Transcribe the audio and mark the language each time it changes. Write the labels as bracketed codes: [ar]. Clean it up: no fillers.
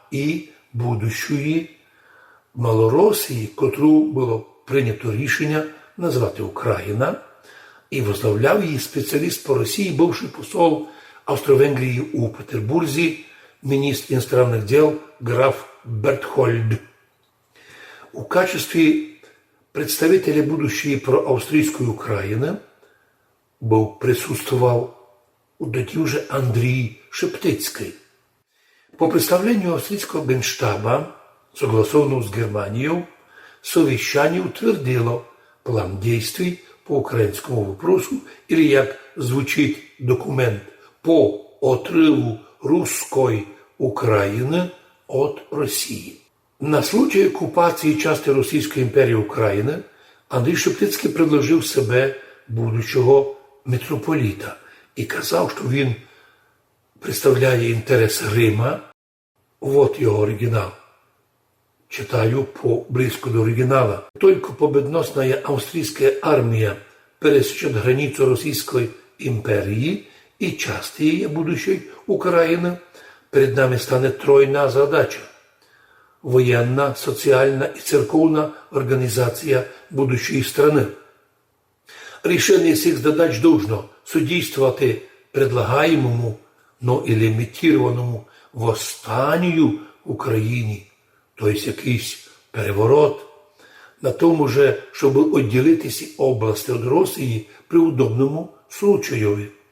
[uk] і будущої Малоросії, котру було прийнято рішення назвати Україна, і возглавляв її спеціаліст по Росії, бувший посол Австро-Венгрії у Петербурзі, [ru] министр иностранных дел [uk] граф Бертхольд. [ru] В качестве представителя будущей проавстрийской Украины присутствовал [uk] тоді вже [ru] Андрій Шептицький. По представлению австрийского генштаба, согласованного с Германией, совещание утвердило план действий по украинскому вопросу, или, [uk] як звучить документ, [ru] по отрыву русской Украины от России. На случай оккупации части [uk] Російської імперії України Андрій Шептицький предложив себе будущого митрополіта і казав, що він представляє інтерес Рима. Вот його оригінал. [ru] Читаю близко до оригинала. Только победоносная австрийская армия пересечет границу Российской империи и части ее будущей Украины, перед нами стане тройна задача – военная, социальная и церковная организация будущей страны. Решение всех задач должно содействовать предлагаемому, но и лимитированному восстанию в [uk] Україні, тобто якийсь переворот, на тому же, щоб відділити ці області від Росії при удобному случаєві.